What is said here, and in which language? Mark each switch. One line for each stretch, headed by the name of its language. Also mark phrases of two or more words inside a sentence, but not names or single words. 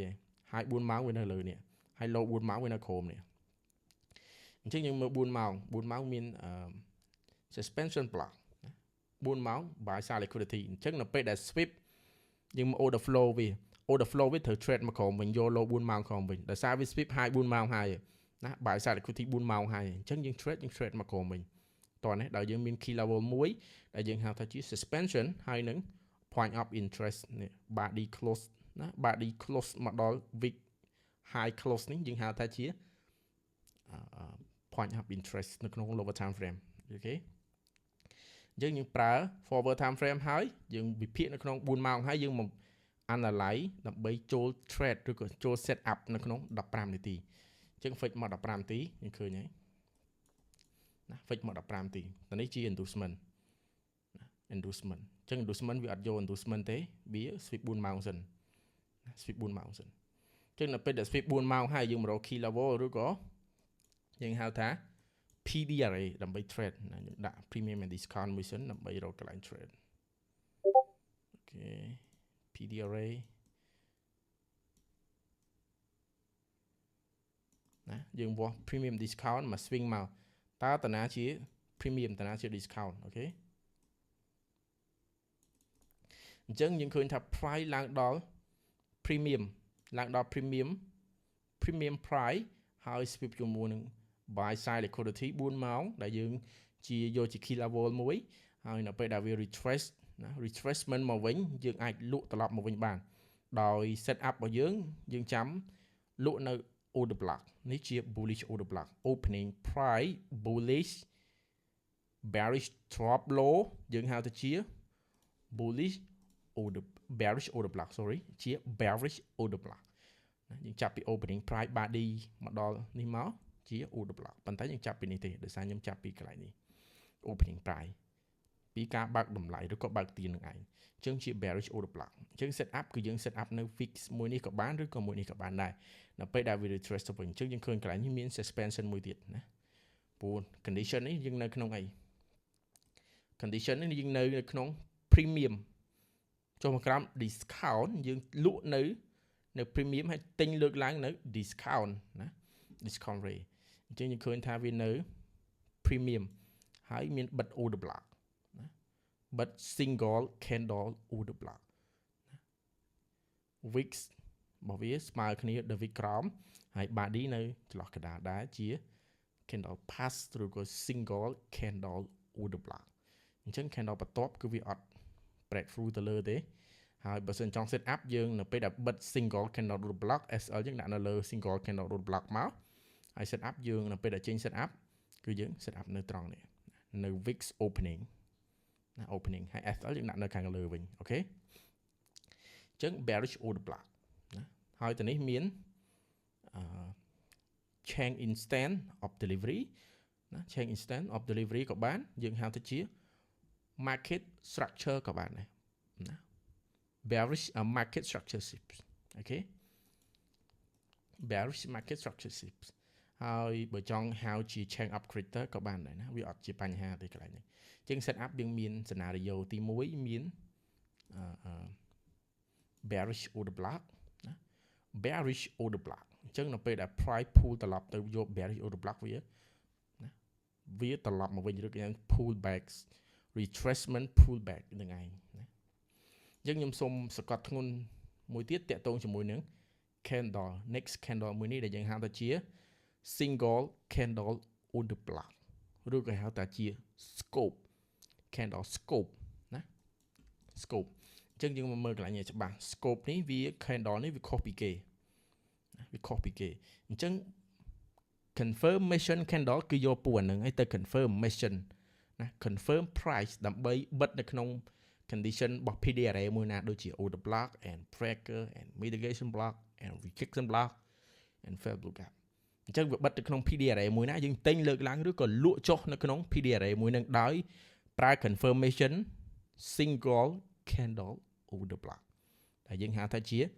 Khmer: ហើយ 4ម៉ោងវានៅលើនេះហើយ low 4ម៉ោងវានៅក្រោមនេះអញ្ចឹងយើងមើល4ម៉ោងមាន
English: suspension block
Khmer: 4ម៉ោង
English: buy side liquidity
Khmer: អញ្ចឹងនៅពេលដែល sweep យើងមក
English: order flow
Khmer: វាត្រូវ trade មកក្រោមវិញយក low 4ម៉ោងក្រោមវិញដោយសារវា sweep high 4 ម៉ោងហើយណា
English: buy side liquidity
Khmer: 4ម៉ោងហើយអញ្ចឹងយើង trade មកក្រោមវិញតោះនេះដល់យើងមាន
English: key level
Khmer: មួយដែលយើងហៅថាជា suspension ហើយនឹង
English: point of interest
Khmer: នេះ
English: body close
Khmer: ណា
English: body close
Khmer: មកដល់
English: wick high close
Khmer: នេះយើងហៅថាជា
English: point of interest
Khmer: នៅក្នុង
English: lower time frame
Khmer: អូខេយើងប្រើ
English: forward time frame
Khmer: ហើយយើងវិភាគនៅក្នុង4ម៉ោងហើយយើងមក analyze ដើម្បីចូល trade ឬក៏ចូល
English: set up
Khmer: នៅក្នុង15នាទីអញ្ចឹង fix មក15នាទីយើងឃើញហើយណា fix មក15នាទីតនេះជា inducement ណា inducement អញ្ចឹង inducement វាអត់យក inducement ទេវា sweep 4ម៉ោងសិនណា sweep 4ម៉ោងសិនអញ្ចឹងនៅពេលដែល sweep 4ម៉ោងហើយយើងមករក
English: key level
Khmer: ឬក៏យើងហៅថា PDRA ដើម្បី trade ណាយើងដាក់
English: premium and discount
Khmer: មួយសិនដើម្បីរកកន្លែង trade អូខេ PDRA ណាយើងវាស់
English: premium discount
Khmer: មក swing មកតើតាណាជា premium តាណាជា discount អូខេ អញ្ចឹងយើងឃើញថា price ឡើងដល់ premium price ហើយ sweep ជាមួយនឹង
English: buy side liquidity
Khmer: 4ម៉ោងដែលយើងជាយកជា
English: key level
Khmer: មួយហើយនៅពេលដែលវា retrace ណា retracement មកវិញយើងអាចលក់ត្រឡប់មកវិញបានដោយ
English: set up
Khmer: របស់យើងចាំលក់នៅ
English: order block
Khmer: នេះជា
English: bullish order block opening price bullish bearish drop low
Khmer: យើងហៅទៅជា
English: bullish order bearish order block sorry
Khmer: ជា
English: bearish order block
Khmer: ណាយើងចាប់ពី
English: opening price body
Khmer: មកដល់នេះមកជា
English: order block
Khmer: ប៉ុន្តែយើងចាប់ពីនេះទេ ដោយសារខ្ញុំចាប់ពីកន្លែងនេះ
English: opening price
Khmer: ពីការបើកតម្លៃឬក៏បើកទាននឹងឯងអញ្ចឹងជា
English: bearish order block
Khmer: អញ្ចឹង
English: set up
Khmer: គឺយើង
English: set up
Khmer: នៅ fix មួយនេះក៏បានឬក៏មួយនេះក៏បានដែរនៅពេលដែល
English: we retrace
Khmer: ទៅវិញអញ្ចឹងយើងឃើញកន្លែងនេះមាន suspension មួយទៀតណាព្រោះ condition នេះយើងនៅក្នុងអី condition នេះយើងនៅក្នុង premium ចុះមកក្រោម discount យើងលក់នៅ premium ហើយទិញលើកឡើងនៅ discount ណា
English: discount rate
Khmer: អញ្ចឹងយើងឃើញថាវានៅ premium ហើយមានបិទ
English: order block
Khmer: ណាបិ ទ
English: single candle order block
Khmer: ណា wix របស់វាស្មើគ្នា
English: the wix
Khmer: ក្រោមហើយ body នៅចន្លោះកណ្ដាលដែរជា
English: candle pass
Khmer: ឬក៏
English: single candle order block
Khmer: អញ្ចឹង candle បន្ទាប់គឺវាអត់
English: break through
Khmer: ទៅលើទេហើយបើសិនចង់
English: set up
Khmer: យើងនៅពេលដែលបិទ
English: single candle order block
Khmer: SL យើងដាក់នៅលើ
English: single candle order block
Khmer: មកហើយ
English: set up
Khmer: យើងនៅពេលដែលចេញ
English: set up
Khmer: គឺយើង
English: set up
Khmer: នៅត្រង់នេះនៅ
English: wix opening
Khmer: ណា opening ហើយ SL យើងដាក់នៅខាងលើវិញអូខេអញ្ចឹង
English: bearish order block
Khmer: ណាហើយទៅនេះមាន
English: chain instant of delivery
Khmer: ណា
English: chain instant of delivery
Khmer: ក៏បានយើងហៅទៅជា
English: market structure
Khmer: ក៏បានដែរណា
English: bearish market structure shifts
Khmer: អូខេ
English: bearish market structure shifts
Khmer: ហើយបើចង់ហៅជា
English: chain up creator
Khmer: ក៏បានដែរណាវាអត់ជាបញ្ហាទេកន្លែងនេះអញ្ចឹង set up យើងមាន scenario ទី1មាន
English: bearish order block
Khmer: ណា
English: bearish order block
Khmer: អញ្ចឹងនៅពេលដែល
English: price pull
Khmer: ត្រឡប់ទៅយក
English: bearish order block
Khmer: វា ណាវាត្រឡប់មកវិញឬក៏
English: pull back retracement pull back
Khmer: នឹងឯងណាអញ្ចឹងខ្ញុំសូមសង្កត់ធ្ងន់មួយទៀតតាក់ទងជាមួយនឹង
English: candle next candle
Khmer: មួយនេះដែលយើងហៅថាជា
English: single candle order block
Khmer: ឬក៏ហៅថាជា
English: scope candle scope
Khmer: ណា scope អញ្ចឹងយើងមកមើលកន្លែងនេះច្បាស់ scope នេះវា candle នេះវាខុសពីគេណាវាខុសពីគេអញ្ចឹង
English: confirmation candle
Khmer: គឺយកពូអាហ្នឹងឲ្យទៅ confirmation ណា
English: confirm price
Khmer: ដើម្បីបិទនៅក្នុង condition របស់ PDRA មួយណាដូចជា
English: order block and breaker and mitigation block and rejection block and fair blue gap
Khmer: អញ្ចឹងវាបិទនៅក្នុង PDRA មួយណាយើងទិញលើកឡើងឬក៏លក់ចុះនៅក្នុង PDRA មួយនឹងដោយប្រើ
English: confirmation single candle order block
Khmer: ដែលយើងហៅថាជា